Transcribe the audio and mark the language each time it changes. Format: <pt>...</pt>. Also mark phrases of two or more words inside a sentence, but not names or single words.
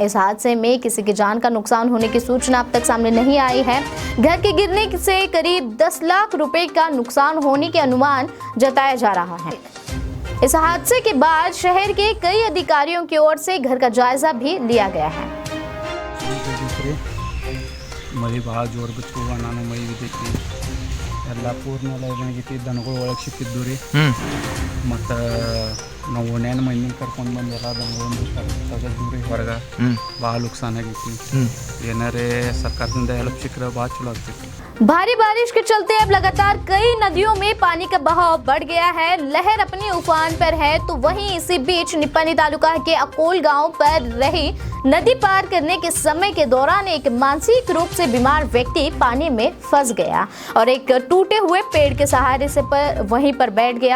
<hi>इस हादसे में किसी की जान का नुकसान होने की सूचना अब तक सामने नहीं आई है। घर के गिरने से करीब 10 लाख रुपए का नुकसान होने के अनुमान जताया जा रहा है। इस हादसे के बाद शहर के कई अधिकारियों की ओर से घर का जायजा भी लिया गया है।</hi> <kn>ಮಳೆ ಭಾಳ ಜೋರು ಬಿತ್ತು, ನಾನು ಮೈ ಬಿದ್ದೈತಿ, ಎಲ್ಲ ಪೂರ್ಣ ಏನಾಗೈತಿ, ದನಗಳು ಒಳಗೆ ಸಿಕ್ಕಿದ್ದು ರೀ। ಮತ್ತು ನಾವು ಓಣ್ಯಾನ ಮಂದಿನ ಕರ್ಕೊಂಡು ಬಂದು ಎಲ್ಲ ದನಗಳು ತೆಗೆದು ರೀ ಹೊರಗೆ, ಭಾಳ ನುಕ್ಸಾನ್ ಆಗೈತಿ। ಏನಾರೇ ಸರ್ಕಾರದಿಂದ ಹೆಲ್ಪ್ ಸಿಕ್ಕರೆ ಭಾಳ ಚಲೋ ಆಗ್ತೈತಿ।</kn> <hi>भारी बारिश के चलते अब लगातार कई नदियों में पानी का बहाव बढ़ गया है। लहर अपनी उफान पर है, तो वहीं इसी बीच निप्पानी तालुका के अकोल गांव पर रही नदी पार करने के समय के दौरान एक मानसिक रूप से बीमार व्यक्ति पानी में फंस गया और एक टूटे हुए पेड़ के सहारे से वहीं पर बैठ गया।</hi>